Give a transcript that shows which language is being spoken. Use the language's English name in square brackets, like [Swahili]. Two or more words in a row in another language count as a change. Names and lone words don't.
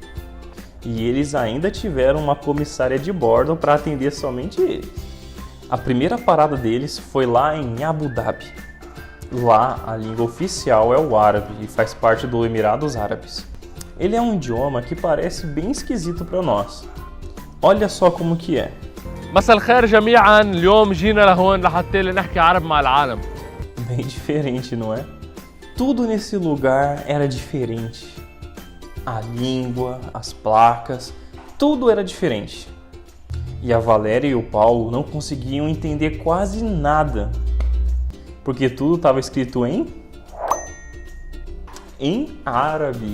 [Portuguese] E eles ainda tiveram uma comissária de bordo para atender somente eles. A primeira parada deles foi lá em Abu Dhabi. Lá a língua oficial é o árabe e faz parte do Emirados Árabes. Ele é um idioma que parece bem esquisito para nós. Olha só como que é. [Arabic] مساء الخير جميعا اليوم جينا لهون لحتى نحكي عربي مع العالم. [Portuguese] Bem diferente, não é? Tudo nesse lugar era diferente. A língua, as placas, tudo era diferente. E a Valéria e o Paulo não conseguiam entender quase nada, porque tudo estava escrito em árabe.